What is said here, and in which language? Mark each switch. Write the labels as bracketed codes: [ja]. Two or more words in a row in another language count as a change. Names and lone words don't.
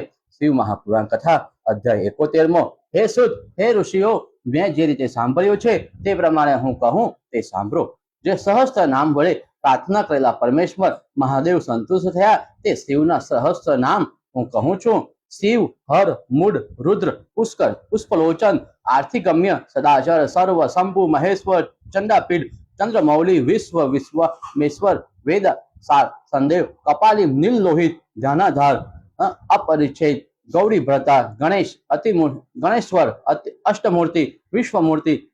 [gu] શિવ મહાપુરાણ કથા અધ્યાય 71મો। હે સુત, હે ઋષિઓ, મેં જે રીતે સાંભળ્યું છે તે પ્રમાણે હું કહું તે સાંભળો। જે સહસ્ત્ર નામ વડે પ્રાર્થના કરેલા પરમેશ્વર મહાદેવ સંતુષ્ટ થયા તે શિવના સહસ્ત્ર નામ હું કહું છું। [sa] शिव, हर, मूड, रुद्र, पुष्कर, पुष्पलोचन, आर्थिगम्य, सदाचर, सर्व, शंभु, महेश्वर, चंडापीठ, चंद्रमौली, विश्व, विश्वमेश्वर, वेद सार, संदेव, कपाली, नील लोहित, ध्यानाधार, अपरिच्छेद, गौरी भ्रता, गणेश, गणेश्वर, अष्टमूर्ति, विश्वमूर्ति,